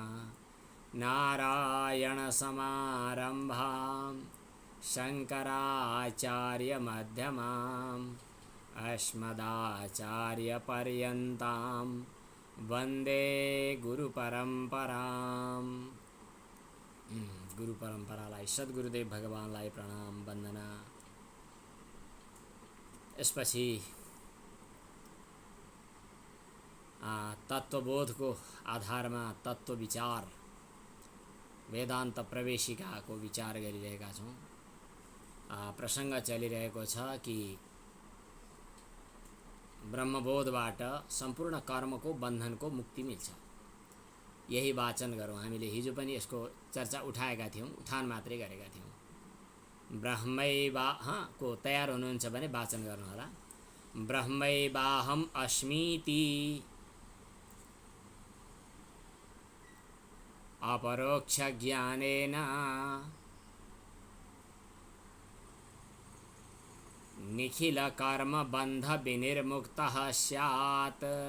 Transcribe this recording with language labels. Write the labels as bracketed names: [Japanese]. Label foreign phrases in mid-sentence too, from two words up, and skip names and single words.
[Sanskrit] नारायणसमारम्भां शङ्कराचार्यमध्यमाम् अस्मदाचार्यपर्यन्तां वन्दे गुरुपरम्पराम्। [Nepali] गुरुपरम्परालाई सद्गुरुदेव भगवानलाई प्रणाम वन्दना। यसपछि तत्त्वबोधको आधारमा तत्त्व विचार वेदान्त प्रवेशिकाको विचार गरिरहेका छौँ। प्रसङ्ग चलिरहेको छ कि ब्रह्मबोधबाट सम्पूर्ण कर्मको बन्धनको मुक्ति मिल्छ। यही वाचन गरौँ। हामीले हिजो पनि यसको चर्चा उठाएका थियौँ, उठान मात्रै गरेका थियौँ। को तयार हुनुहुन्छ भने वाचन गर्नुहोला। [Sanskrit] ब्रह्मैवाहम् अस्मीति अपरोक्ष ज्ञानेन निखिल कर्म बंध विनिर्मुक्तः स्यात्।